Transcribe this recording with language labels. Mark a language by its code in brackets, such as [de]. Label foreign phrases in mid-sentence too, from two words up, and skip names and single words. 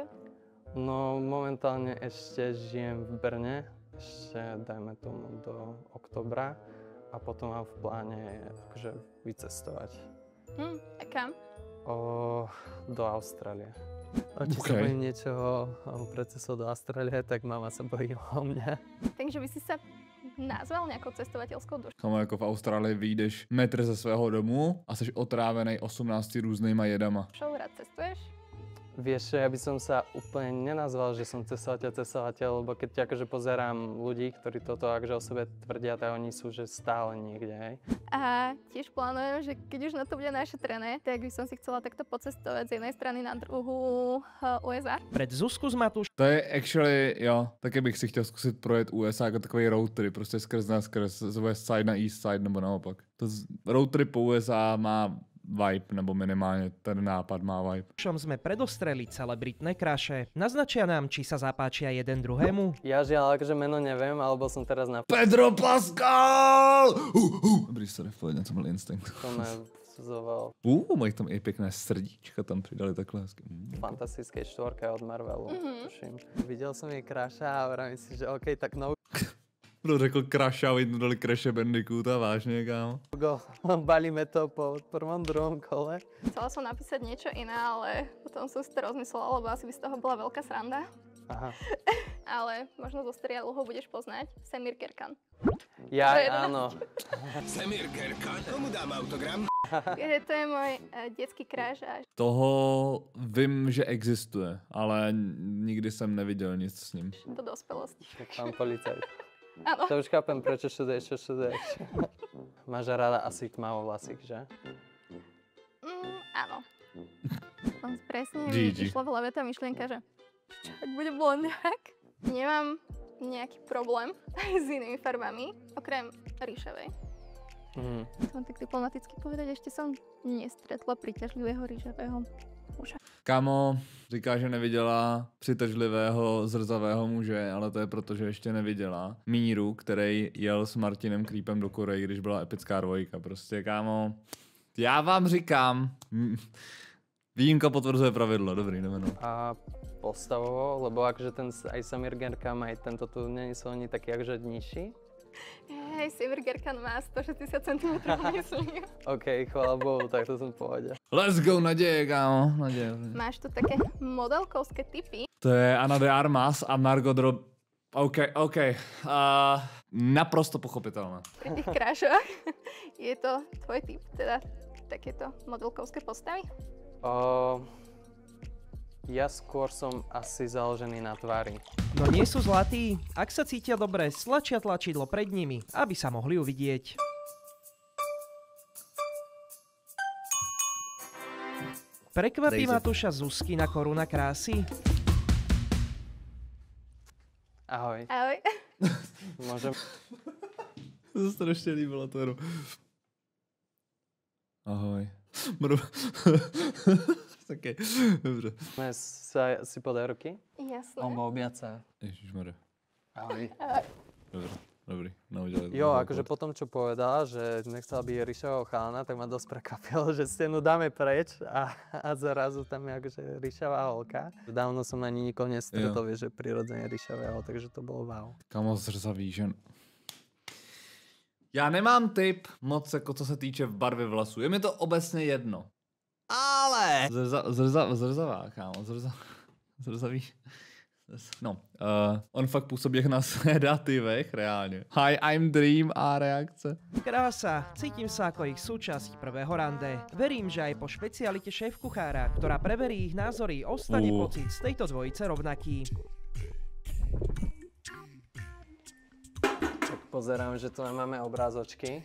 [sk] No momentálne ešte žijem v Brne, ešte dajme tomu do októbra a potom mám v pláne akože vycestovať. A kam? Do Austrálie. Či sa bojím niečoho pred cestou do Austrálie, tak mama sa bojí o mňa. Takže by si sa nazval nejakou cestovateľskou dušou? [cs] Kamo, jako v Austrálii vyjdeš metr ze svého domu a jsi otrávený 18 různýma jedama. [sk] Rád cestuješ? Vieš, ja by som sa úplne nenazval, že som cestovateľ, lebo keď akože pozerám ľudí, ktorí toto akože o sebe tvrdia, tak oni sú že stále niekde, hej. A tiež plánujem, že keď už na to bude našetrené, tak by som si chcela takto pocestovať z jednej strany na druhú USA. Pred Zuzku z Matúš [cs] To je actually, jo, taky bych si chtěl zkusit projet USA jako takový [en] road trip, [cs] prostě skrz na skrz, z West Side na East Side nebo naopak. [en] Road trip [cs] po USA má vibe, nebo minimálně ten nápad má vibe. [sk] sme predostreli celebritné kraše. Naznačia nám, či sa zapáčia jeden druhému. Ja žiaľ akože meno neviem, alebo som teraz na Pedro Pascal! [cs] Dobrý, sorry, pohodně, to byl instinkt. vsuzoval Mají tam i pěkné srdíčka, tam přidali takhle hezky. [sk] fantastickej štvorke od Marvelu, tuším. Videl som jej Crasha a vravím si, že OK, tak no [cs] Kdo řekl Crash a oni dali Crashe Bandicoota, vážně, kámo? [sk] go, balíme to po prvom, druhom kole. Chcela som napísať niečo iné, ale potom som si to rozmyslela, lebo asi by z toho bola veľká sranda. Aha. Ale možno zo seriálu ho budeš poznať. Samir Kerkan. Ja, To je áno. Samir Kerkan, komu dám autogram? To je môj detský crush a [cs] Toho vím, že existuje, ale nikdy jsem neviděl nic s ním. [sk] do dospelosti. Pán policajt. Áno. To už chápem, prečo študuješ, čo študuješ. Máš rada asi tmavovlasých, že? Áno. Tam presne GG. mi išla v hlave tá myšlienka, že čo, ak bude blondiak? Nemám nejaký problém s inými farbami, okrem ríšavej. Som tak diplomaticky povedať, ešte som nestretla príťažlivého rížavého muža. [cs] Kámo, říká, že neviděla přitažlivého zrzavého muže, ale to je proto, že ještě neviděla Míru, který jel s Martinem Creepem do Koreji, když byla epická dvojka. Prostě, kámo, já vám říkám, výjimka potvrzuje pravidlo, dobrý, jdeme no. [sk] A postavovo, lebo akože ten aj Samir Kerkan, aj tento tu nie sú oni taký akože nižší. Hej, Samir Kerkan má 160 cm, myslím. OK, chvála Bohu, tak to som v pohode. [en] Let's go, [cs] naděje, kámo, naděje. [sk] Máš tu také modelkovské typy. To je Ana de Armas a Margot Robbie. OK. [cs] Naprosto pochopitelné. [sk] Pri tých krášoch je to tvoj typ, teda takéto modelkovské postavy? Ja skôr som asi založený na tvári. No nie sú zlatí? Ak sa cítia dobre, stlačia tlačidlo pred nimi, aby sa mohli uvidieť. Prekvapí Matúša Zuzkina koruna krásy? Ahoj. Ahoj. Môžem... [cs] To se strašně líbilo, to jenom. Ahoj. Okay. Dobře. [sk] si podaj ruky? Jasné. Alebo objať sa. Ježišmarja. Ahoj. [cs] Dobre, dobrý. Naudělali. [sk] Jo, akože po tom, čo povedala, že nechcela byť ríšavého chalana, tak ma dosť prekvapilo, že stenu dáme preč a zrazu tam je akože ríšavá holka. Dávno som ani nikoho nestretol, vieš, že prirodzene ríšavého, takže to bolo wow. [cs] Kamo zrzavý, že... Já nemám typ moc, jako co se týče barvy vlasů. Je mi to obecně jedno. Ale... Zrzavá, kámo, zrzavý. No, on fakt působí jak na sedativech, reálně. [en] Hi, I'm Dream [cs] a reakce. [sk] Krása, cítim sa ako ich súčasť prvého rande. Verím, že aj po špecialite šéf-kuchára, ktorá preverí ich názory, ostane pocit z tejto dvojice rovnaký. Tak pozerám, že tu máme obrázočky.